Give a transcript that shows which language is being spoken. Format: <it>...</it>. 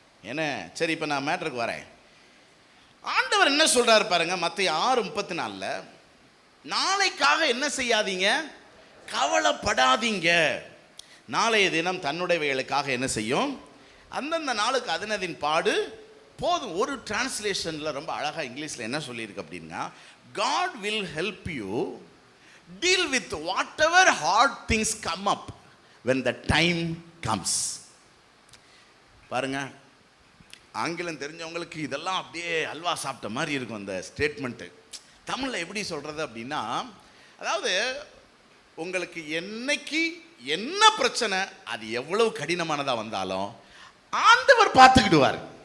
<ta>ஏன்னா சரி, இப்போ நான் மேட்டருக்கு வரேன். ஆண்டவர் என்ன சொல்றாரு பாருங்க, மத்தேயு 6:34, நாளைக்காக என்ன செய்யாதீங்க, கவலைப்படாதீங்க, நாளைய தினம் தன்னுடையவைகளுக்காக என்ன செய்யும், அந்தந்த நாளுக்கு அதனதின் பாடு போதும். ஒரு டிரான்ஸ்லேஷனில் ரொம்ப அழகாக இங்கிலீஷில் என்ன சொல்லியிருக்கு அப்படின்னா,</ta> <en>God will help you deal with whatever hard things come up when the time comes.</en> <ta>பாருங்க, ஆங்கிலம் தெரிஞ்சவங்களுக்கு இதெல்லாம் அப்படியே அல்வா சாப்பிட்ட மாதிரி இருக்கும் அந்த ஸ்டேட்மெண்ட்டு. தமிழில் எப்படி சொல்கிறது அப்படின்னா, அதாவது உங்களுக்கு என்னைக்கு என்ன பிரச்சனை, அது எவ்வளவு கடினமானதாக வந்தாலும் ஆண்டவர் பார்த்துக்கிடுவார்.</ta>